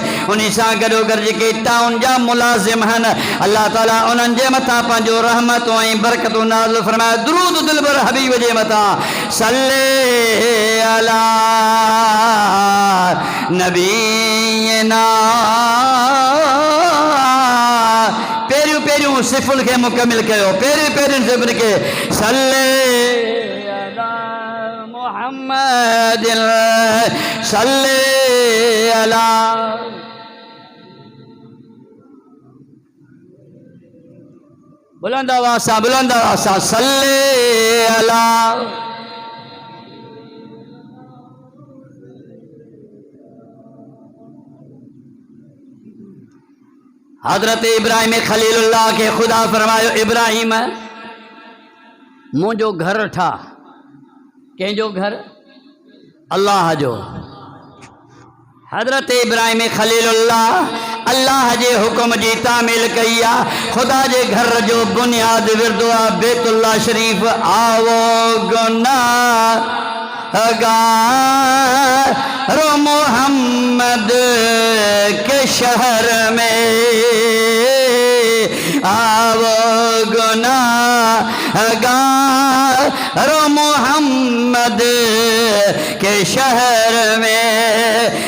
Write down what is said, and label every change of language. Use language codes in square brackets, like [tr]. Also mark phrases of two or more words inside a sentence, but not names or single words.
[sd] उन सां गॾोगॾु जेके टाउन जा मुलाज़िम आहिनि अल्लाह ताला उन्हनि जे मथां पंहिंजो रहमतूं ऐं बरकतूं नाज़िल फरमाए। दुरूद दिलबर हबीब जे मथां [ar] صل على نبينا. [sd] पहिरियों सिफुल खे मुकमिल कयो, पहिरियों सिफुल खे [ar] صل على محمد صل على. [sd] बुलंद आवाज़ [ar] صل على. [sd] हज़रत इब्राहिम खलीलुल्लाह के खुदा फरमायो इब्राहिम मुंहिंजो घर ठा। कंहिंजो घर? अल्लाह जो। हज़रत इब्राहिम खलीलुल्लाह अल्लाह जे हुक्म जी तामील कई आहे। खुदा जे घर जो बुनियाद विरदो आहे बैतुल्लाह शरीफ। [ur] آؤ گناہ گارو محمد کے شہر میں، آؤ گناہ گارو محمد کے شہر میں.